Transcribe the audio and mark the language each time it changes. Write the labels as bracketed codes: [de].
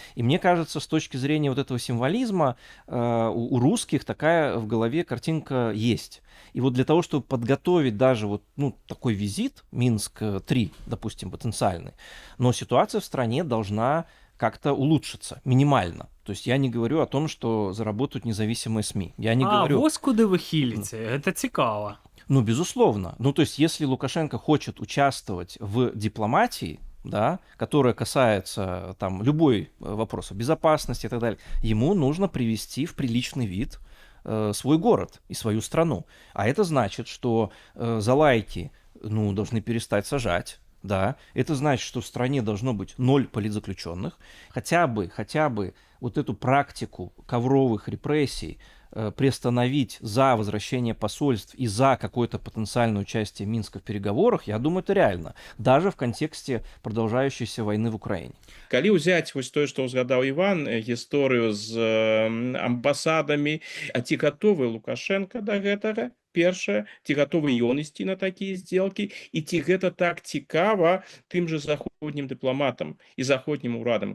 [ru] И мне кажется, с точки зрения вот этого символизма, у русских такая в голове картинка есть. И вот для того, чтобы подготовить даже вот, ну, такой визит, Минск-3, допустим, потенциальный, но ситуация в стране должна как-то улучшиться, минимально. То есть я не говорю о том, что заработают независимые СМИ. Я не говорю... [be] вось куды вы хіліце, это цікаво. [ru] Ну, безусловно. Ну, то есть если Лукашенко хочет участвовать в дипломатии, да, которая касается там любой вопроса безопасности и так далее, ему нужно привести в приличный вид свой город и свою страну. А это значит, что за лайки, ну, должны перестать сажать. Да, это значит, что в стране должно быть 0 политзаключенных. Хотя бы вот эту практику ковровых репрессий приостановить за возвращение посольств и за какое-то потенциальное участие Минска в переговорах, я думаю, это реально. Даже в контексте продолжающейся войны в Украине. [be] Калі ўзяць вось тое, што ўзгадаў Іван, гісторыю з амбасадамі, а ці гатовы Лукашенко да гэтага? Першае, ці гатовы ён ісці на такія здзелкі, і ці гэта так цікава тым же заходнім дыпламатам і заходнім урадам.